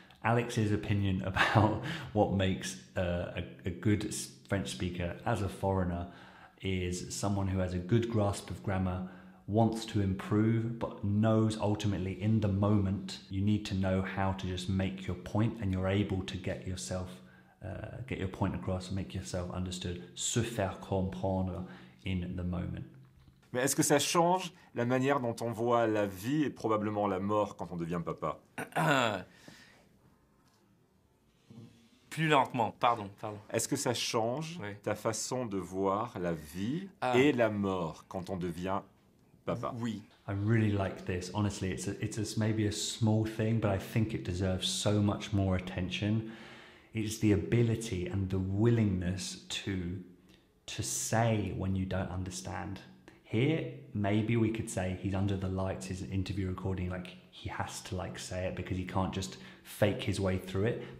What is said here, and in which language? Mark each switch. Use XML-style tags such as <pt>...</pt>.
<en>Alex's opinion about what makes a good French speaker as a foreigner is someone who has a good grasp of grammar, wants to improve, but knows ultimately in the moment you need to know how to just make your point, and you're able to get your point across, make yourself understood,</en> <fr>se faire comprendre</fr> <en>in the moment.</en> <fr>Mais est-ce que ça change la manière dont on voit la vie et probablement la mort quand on devient papa? Plus lentement, pardon. Est-ce que ça change ta façon de voir la vie et la mort quand on devient papa? Oui.</fr> <en>I really like this. Honestly, it's maybe a small thing, but I think it deserves so much more attention. It's the ability and the willingness to say when you don't understand. Here, maybe we could say he's under the lights, his interview recording, like he has to like say it because he can't just fake his way through it.</en>